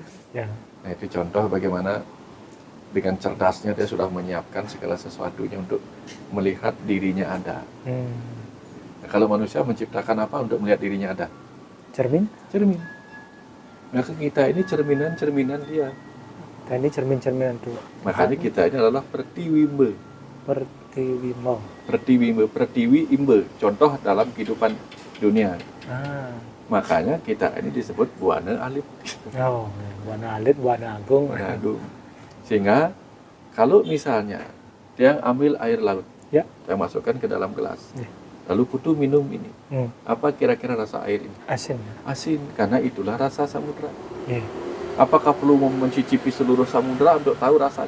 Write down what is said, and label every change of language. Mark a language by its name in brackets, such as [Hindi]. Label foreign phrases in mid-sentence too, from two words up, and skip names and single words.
[Indonesian] Nah, itu contoh bagaimana dengan cerdasnya dia sudah menyiapkan segala sesuatunya untuk melihat dirinya ada. Nah, kalau manusia menciptakan apa untuk melihat dirinya ada? Cermin. Maka kita ini cerminan dia. Kita ini cermin-cerminan tuh. Makanya kita ini adalah pertiwimbe. Pertiwi imbe. Contoh dalam kehidupan dunia. Makanya kita ini disebut buana alit. Buana alit, buana agung. Sehingga kalau misalnya dia ambil air laut, saya masukkan ke dalam gelas, lalu putu minum ini, apa kira-kira rasa air ini? Asin, karena itulah rasa samudra. Apakah perlu mencicipi seluruh samudra untuk tahu rasanya?